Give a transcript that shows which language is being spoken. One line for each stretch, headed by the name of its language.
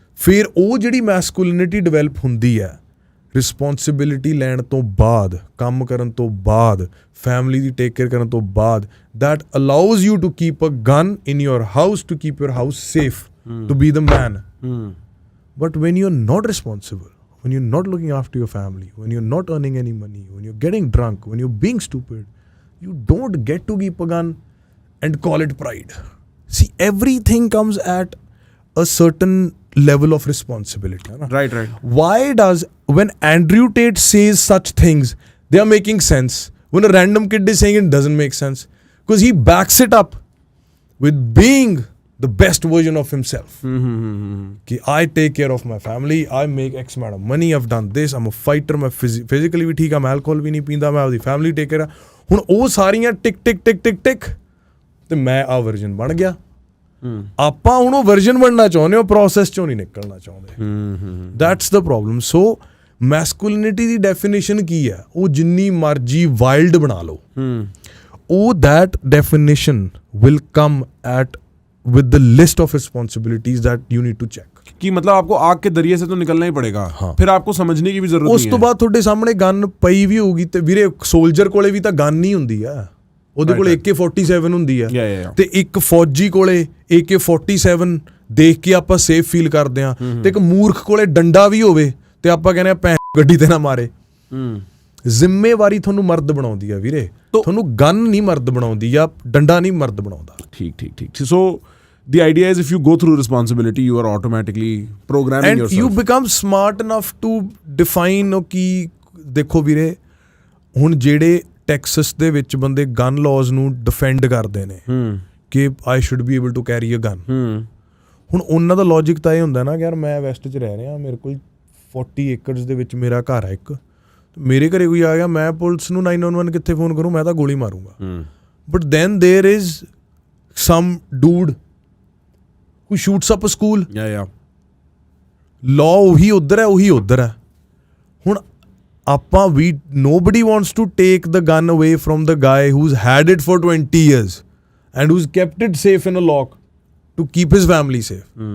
Punjabi: ਫਿਰ ਉਹ ਜਿਹੜੀ ਮੈਸਕੂਲਿਨਿਟੀ ਡਿਵੈਲਪ ਹੁੰਦੀ ਹੈ ਰਿਸਪੌਂਸਿਬਿਲਿਟੀ ਲੈਣ ਤੋਂ ਬਾਅਦ, ਕੰਮ ਕਰਨ ਤੋਂ ਬਾਅਦ, ਫੈਮਿਲੀ ਦੀ ਟੇਕ ਕੇਅਰ ਕਰਨ ਤੋਂ ਬਾਅਦ,
English: that allows you to keep a gun in your house, to keep your house safe, to be the man. But when you're not responsible, when you're not looking after your family, when you're not earning any money, when you're getting drunk, when you're being stupid, you don't get to keep a gun and call it pride. See, everything comes at a certain level of responsibility. Right, right. Why does, when Andrew Tate says such things, they are making sense. When a random kid is saying it doesn't make sense, because he backs it up with being the best version of himself. कि I take care of my family, I make X amount of money, I've done this, I'm a fighter,
Hindi: मैं physically भी ठीक, मैं alcohol भी नहीं पींदा, मैं अपनी family take care।
Punjabi: ਹੁਣ ਉਹ ਸਾਰੀਆਂ ਟਿਕ ਟਿਕ ਟਿਕ ਟਿਕ ਟਿਕ ਤੇ ਮੈਂ ਆ ਵਰਜਨ ਬਣ ਗਿਆ। ਆਪਾਂ ਹੁਣ ਉਹ ਵਰਜਨ ਬਣਨਾ ਚਾਹੁੰਦੇ ਹੋ, ਪ੍ਰੋਸੈਸ ਚੋਂ ਨਹੀਂ ਨਿਕਲਣਾ ਚਾਹੁੰਦੇ।
English: That's the problem.
Punjabi: So ਮੈਸਕੂਲਿਨਿਟੀ ਦੀ definition ਕੀ ਹੈ? ਉਹ ਜਿੰਨੀ ਮਰਜ਼ੀ ਵਾਈਲਡ ਬਣਾ ਲਓ, ਉਹ
English: That definition will come at with the list of responsibilities that you need to check.
Hindi: कि मतलब आपको आग के दरिये से तो निकलना ही पड़ेगा। हाँ। फिर आपको समझने की भी जरूरत
Punjabi: ਉਸ ਤੋਂ ਬਾਅਦ ਤੁਹਾਡੇ ਸਾਹਮਣੇ ਗਨ ਪਈ ਵੀ ਹੋਊਗੀ, ਤੇ ਵੀਰੇ ਸੋਲਜਰ ਕੋਲੇ ਵੀ ਤਾਂ ਗਨ ਨਹੀਂ ਹੁੰਦੀ ਆ, ਉਹਦੇ ਕੋਲੇ AK-47 ਹੁੰਦੀ ਆ, ਤੇ ਇੱਕ ਫੌਜੀ ਕੋਲੇ AK-47 ਦੇਖ ਕੇ ਆਪਾਂ ਸੇਫ ਫੀਲ ਕਰਦੇ ਆ, ਤੇ ਇੱਕ ਮੂਰਖ ਕੋਲੇ ਡੰਡਾ ਵੀ ਹੋਵੇ ਤੇ ਆਪਾਂ ਕਹਿੰਦੇ ਆ ਭੈਣ ਗੱਡੀ ਤੇ ਨਾ ਮਾਰੇ। ਜ਼ਿੰਮੇਵਾਰੀ ਤੁਹਾਨੂੰ ਮਰਦ ਬਣਾਉਂਦੀ ਆ ਵੀਰੇ, ਤੁਹਾਨੂੰ ਗਨ ਨਹੀਂ ਮਰਦ ਬਣਾਉਂਦੀ, ਜਾਂ ਡੰਡਾ ਨਹੀਂ ਮਰਦ ਬਣਾਉਂਦਾ। ਠੀਕ ਠੀਕ ਠੀਕ।
English: So the idea is if you go through responsibility, you are automatically programming yourself. And you become smart enough to define
Punjabi: ਕਿ ਦੇਖੋ ਵੀਰੇ, ਹੁਣ ਜਿਹੜੇ ਟੈਕਸਸ ਦੇ ਵਿੱਚ ਬੰਦੇ ਗਨ ਲਾਜ਼ ਨੂੰ ਡਿਫੈਂਡ ਕਰਦੇ ਨੇ ਕਿ
English: I should be able to carry a gun,
Punjabi: ਹੁਣ ਉਹਨਾਂ ਦਾ ਲੌਜਿਕ ਤਾਂ ਇਹ ਹੁੰਦਾ ਨਾ ਕਿ ਯਾਰ ਮੈਂ ਵੈਸਟ 'ਚ ਰਹਿ ਰਿਹਾ, ਮੇਰੇ ਕੋਲ 40 ਏਕੜਸ ਦੇ ਵਿੱਚ ਮੇਰਾ ਘਰ ਹੈ ਇੱਕ, ਮੇਰੇ ਘਰੇ ਕੋਈ ਆ ਗਿਆ, ਮੈਂ ਪੁਲਿਸ ਨੂੰ 911 ਕਿੱਥੇ ਫੋਨ ਕਰੂੰ, ਮੈਂ ਤਾਂ ਗੋਲੀ ਮਾਰੂੰਗਾ।
English: But then there is some dude who shoots up a school. Yeah.
Punjabi: Law ਉਹੀ ਉੱਧਰ ਹੈ ਹੁਣ ਆਪਾਂ ਵੀ
English: nobody wants to take the gun away from the guy who's had it for 20 years and who's kept it safe in a lock to keep his family safe.